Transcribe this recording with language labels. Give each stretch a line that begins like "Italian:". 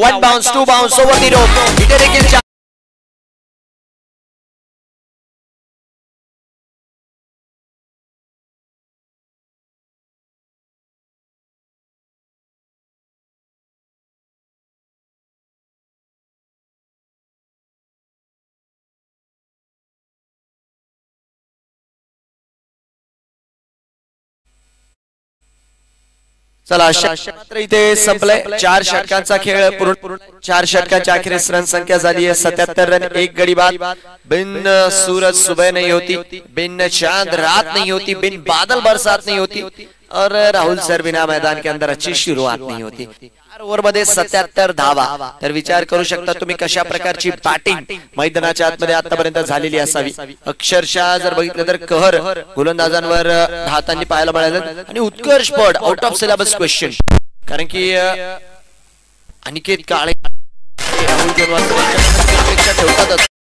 Marathi: 1 bounce 2
English: Bounce over the rope.
Marathi: इथे देखील चला मात्र इथे संपलाय. 4 षटकांचा खेळ पूर्ण. 4 षटकांच्या अखेरीस रन संख्या झाली आहे 77 रन. 1 गडी बाद.
Hindi: बिन सूरज सुबह नहीं होती, बिन चांद रात नहीं होती, बिन बादल बरसात नहीं होती और राहुल सर बिना मैदान के अंदर अच्छी शुरुआत नहीं होती.
Marathi: ओव्हर मध्ये 77 धावा. तर विचार करू शकता तुम्ही कशा प्रकारची बॅटिंग मैदानाच्या आतमध्ये आतापर्यंत झालेली असावी. अक्षरशः जर बघितलं तर कहर गोलंदाजांवर हातांनी पाहायला मिळालं आणि उत्कर्ष पड
English: Out of syllabus question.
Marathi: कारण की अनिकेत काळे राहुल जनवाल ठेवतातच.